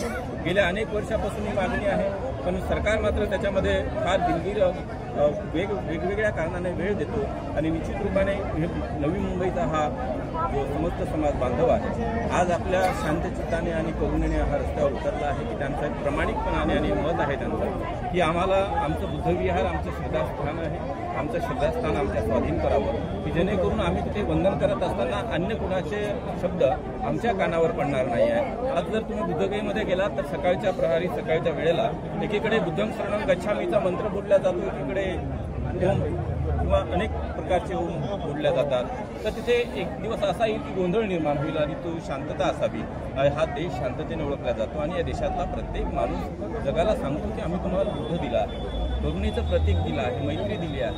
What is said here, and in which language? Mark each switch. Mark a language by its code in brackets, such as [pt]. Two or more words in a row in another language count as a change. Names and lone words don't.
[mr] गेल्या अनेक वर्षापासून ही मागणी आहे, पण सरकार मात्र त्याच्यामध्ये फार दिलगीर वेगवेगळ्या कारणाने वेळ देतो आणि निश्चित रूपाने नवी मुंबईचा हा जो समस्त समाज बांधव आहे आज आपल्या शांतचित्ताने आणि करुणेने हा रस्त्यावर उतरला आहे की त्यांचा प्रामाणिकपणाने आणि मत आहे त्यांचं की आम्हाला आमचं बुद्ध विहार आमचं श्रद्धास्थान आहे, आमचं श्रद्धास्थान आमच्या स्वाधीन करावं, की जेणेकरून आम्ही तिथे वंदन करत असताना अन्य कुणाचे शब्द आमच्या कानावर पडणार नाही आहे। आज जर तुम्ही बुद्धगयेमध्ये गेलात तर सकाळच्या प्रहरी सकाळच्या वेळेला एकीकडे [pi] बुद्धं शरणं गच्छामीचा [mr] मंत्र बोलला जातो, एकीकडे ओम किंवा अनेक प्रकारचे ओम बोलल्या जातात। तर तिथे एक दिवस असा येईल की गोंधळ निर्माण होईल आणि तो शांतता असावी। हा देश शांततेने ओळखला जातो आणि या देशातला प्रत्येक माणूस जगाला सांगतो की आम्ही तुम्हाला बुद्ध दिला आहे, करुणेचं प्रतीक दिलं आहे, मैत्री दिली आहे।